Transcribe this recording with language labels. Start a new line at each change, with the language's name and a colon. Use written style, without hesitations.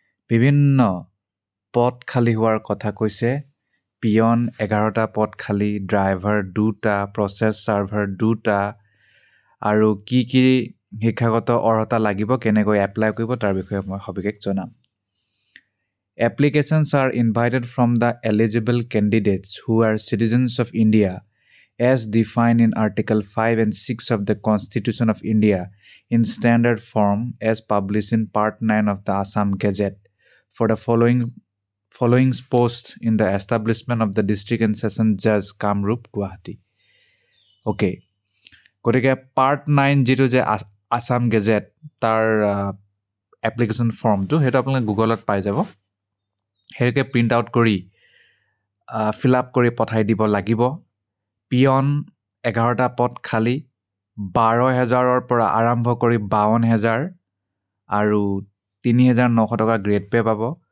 Assamese: বিভিন্ন পদ খালী হোৱাৰ কথা কৈছে। পিয়ন 11টা পদ খালী, ড্ৰাইভাৰ 2টা, প্ৰচেছ ছাৰ্ভাৰ 2টা, আৰু কি কি শিক্ষাগত অৰ্হতা লাগিব, কেনেকৈ এপ্লাই কৰিব তাৰ বিষয়ে মই সবিশেষ জনাম।
English: Applications are invited from the eligible candidates who are citizens of India as defined in Article 5 and 6 of the Constitution of India in standard form as published in Part 9 of the Assam Gazette for the following posts in the establishment of the District and Session Judge Kamrup Guwahati. Okay.
Assamese: গতিকে Part 9 যিটো যে Assam Gazette তাৰ application ফৰ্মটো সেইটো আপোনালোকে গুগলত পাই যাব। সেইটোকে প্ৰিণ্ট আউট কৰি ফিল আপ কৰি পঠাই দিব লাগিব। পিয়ন 11টা পদ খালী, 12,000ৰ পৰা আৰম্ভ কৰি 52,000 আৰু 3,900 টকা গ্ৰেড পে পাব।